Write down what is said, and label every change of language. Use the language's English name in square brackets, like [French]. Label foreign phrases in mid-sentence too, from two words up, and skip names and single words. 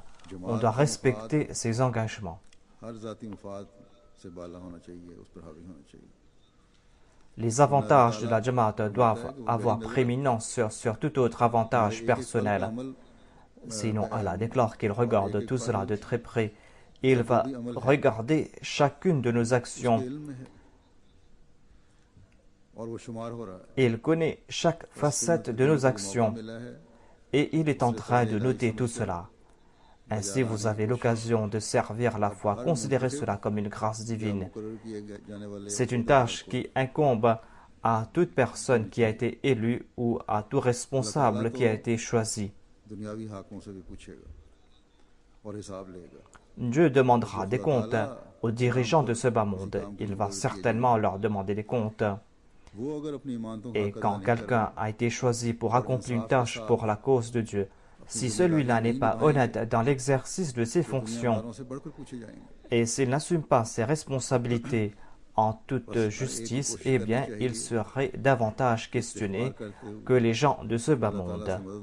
[French] On doit respecter ses engagements. [Urdu] ہر ذاتی مفاد سے بالا ہونا چاہیے، اس پر حاوی ہونا چاہیے. [French] Les avantages de la Jamaat doivent avoir prééminence sur tout autre avantage personnel. [Urdu] अमल [French] Sinon, Allah déclare qu'il regarde tout cela de très près. Il va regarder chacune de nos actions. [Urdu] علم ہے اور وہ شمار ہو رہا ہے. [French] Et il connaît chaque facette de nos actions. [Urdu] ملا ہے [French] Et il est en train de noter tout cela. Ainsi, vous avez l'occasion de servir la foi. Considérez cela comme une grâce divine. [Urdu] مقرر کیے جانے والے [French] C'est une tâche qui incombe à toute personne qui a été élue ou à tout responsable qui a été choisi. [Urdu] دنیاوی حاکوں سے بھی پوچھے گا اور حساب لے گا. [French] Dieu demandera des comptes aux dirigeants de ce bas monde. Il va certainement leur demander des comptes. Et quand quelqu'un a été choisi pour accomplir une tâche pour la cause de Dieu, si celui-là n'est pas honnête dans l'exercice de ses fonctions et s'il n'assume pas ses responsabilités en toute justice, eh bien, il serait davantage questionné que les gens de ce bas monde.